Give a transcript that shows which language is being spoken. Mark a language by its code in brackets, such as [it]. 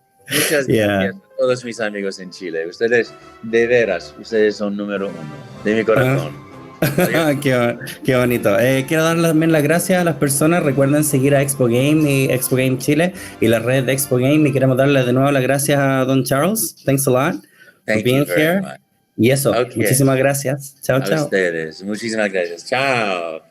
[es] Muchas gracias a todos mis amigos en Chile. Ustedes, de veras, ustedes son número uno de mi corazón. Qué bonito. Quiero dar también las gracias a las personas. Recuerden seguir a Expogame y Expogame Chile y la red de Expogame. Y queremos darle de nuevo las gracias a Don Charles. [en] Thanks a lot for being here. [es] Y eso, muchísimas gracias. Chao, chao. A ustedes, muchísimas gracias. Chao.